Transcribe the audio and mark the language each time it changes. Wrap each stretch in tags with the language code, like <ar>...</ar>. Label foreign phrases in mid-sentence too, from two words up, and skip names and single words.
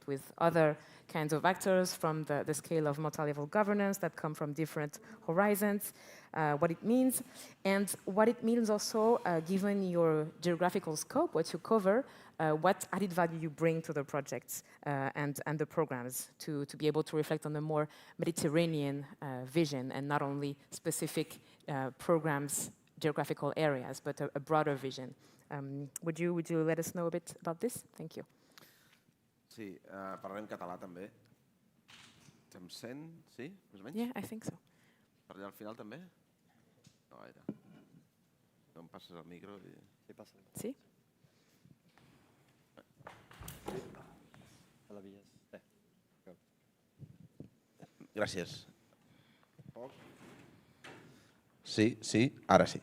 <en>with other kinds of actors from the scale of multi-level governance that come from different horizons, what it means, and what it means also, given your geographical scope, what you cover, what added value you bring to the projects and the programs to be able to reflect on a more Mediterranean vision and not only specific programs, geographical areas, but a broader vision. Would you let us know a bit about this? Thank you.</en> <ca>Sí, parlarem català també. Se'm sent? Sí? Més o menys?</ca> <en>Yeah, I think so.</en> <ca>Per allà al final també? No gaire. No em passes el micro i... Sí, passa. Sí? A la via. Gràcies. Sí, sí, ara sí.</ca>